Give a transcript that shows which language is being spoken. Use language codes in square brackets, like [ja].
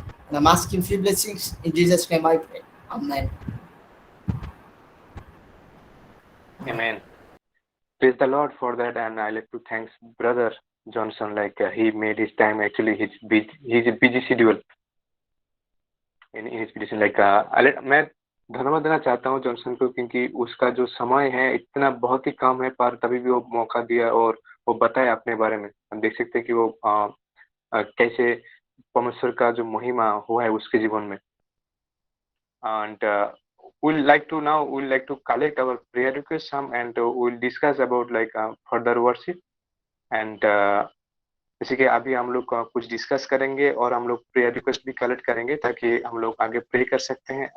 [en] And I'm asking few blessings in Jesus' name I pray. Amen. Amen. Praise the Lord for that, and I like to thanks Brother Johnson. He made his time. Actually, he's a busy schedule in his position. [hi] मैं धन्यवाद देना चाहता हूँ Johnson को, क्योंकि उसका जो समय है इतना बहुत ही कम है, पर तभी भी वो मौका दिया और वो बताया अपने बारे में। हम देख सकते हैं कि वो कैसे परमेश्वर का जो महिमा हुआ है उसके जीवन में। [en] And we'll like to collect our prayer requests some, and we'll discuss about further worship. [hi] And जैसे कि अभी हम लोग कुछ डिस्कस करेंगे और हम लोग प्रेयर रिक्वेस्ट भी कलेक्ट करेंगे ताकि हम लोग आगे प्रे कर सकते हैं।